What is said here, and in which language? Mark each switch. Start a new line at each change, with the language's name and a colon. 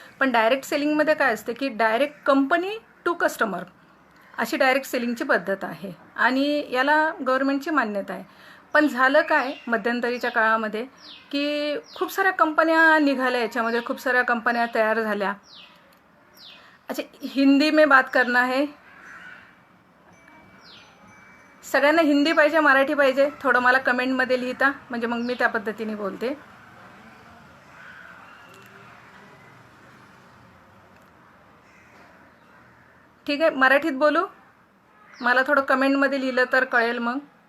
Marathi: पण डायरेक्ट सेलिंगमध्ये काय असते की डायरेक्ट कंपनी टू कस्टमर अशी डायरेक्ट सेलिंगची पद्धत आहे आणि याला गव्हर्नमेंटची मान्यता आहे. पण झालं काय मध्यंतरीच्या काळामध्ये की खूप साऱ्या कंपन्या निघाल्या, याच्यामध्ये खूप साऱ्या कंपन्या तयार झाल्या.
Hindi: अच्छा, हिंदी में बात करना है.
Marathi: सगळ्यांना हिंदी पाहिजे, मराठी पाहिजे? थोडं मला कमेंटमध्ये लिहिता, म्हणजे मग मी त्या पद्धतीने बोलते. ठीक आहे, मराठीत बोलू? मला थोडं कमेंटमध्ये लिहिलं तर कळेल मग.